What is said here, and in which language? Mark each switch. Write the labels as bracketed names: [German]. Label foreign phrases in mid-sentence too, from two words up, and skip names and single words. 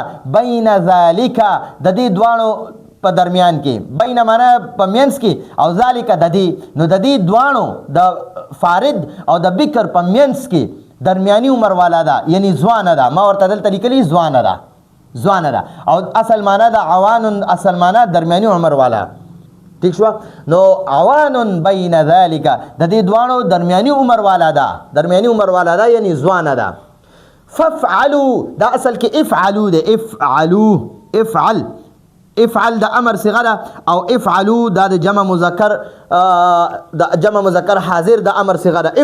[Arabic] بین ذلک [Pashto] د دې دوانو په درمیان کې، بین معنا په منځ کې او ذالک د دې، نو د دې دوانو د فارد او د بکر په منځ کې درمیانی عمر والا ده، یعنی ځوانه ده. ما ورته دلته لیکلي ځوانه ده او اصل معنا ده عوان، اصل معنا درمیانی عمر والا. ٹھیک شو؟ نو [Arabic] عوان بین ذالک [Pashto] د دې دوانو درمیانی عمر والا ده، یعنی ځوانه ده. فافعلوا دا اصل کې افعلوا ده، افعل د امر صيغه ده او افعلوا دا د جمع مذکر حاضر د امر صيغه ده.